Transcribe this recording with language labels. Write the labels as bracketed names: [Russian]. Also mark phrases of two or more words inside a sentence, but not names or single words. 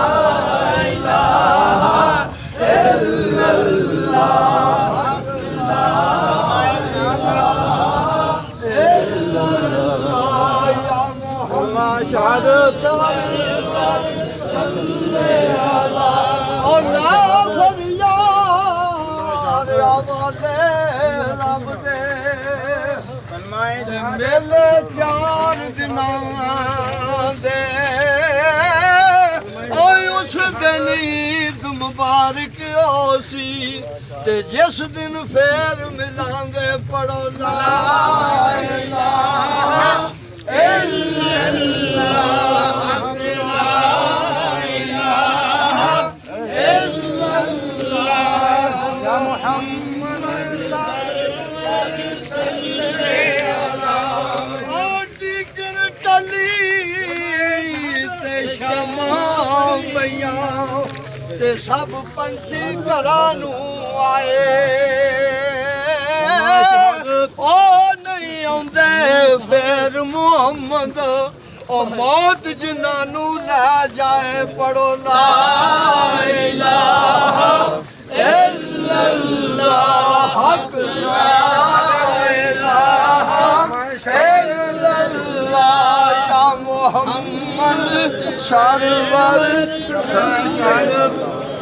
[Arabic] إله إلا الله إلا الله يا محمد شهادة [Punjabi] میلے چار دناں دے اس دن عید مبارک ہوسی تے جس دن پھیر ملاں گے پڑھو [Arabic] لا إله إلا الله يا محمد [Punjabi] تے سب پنچھی گھراں نوں آئے او نہیں آؤندے پھیر محمد او موت جنہاں نوں لے جائے پڑھو [Arabic] لا إله إلا الله حق لا إله إلا الله يا محمد سرور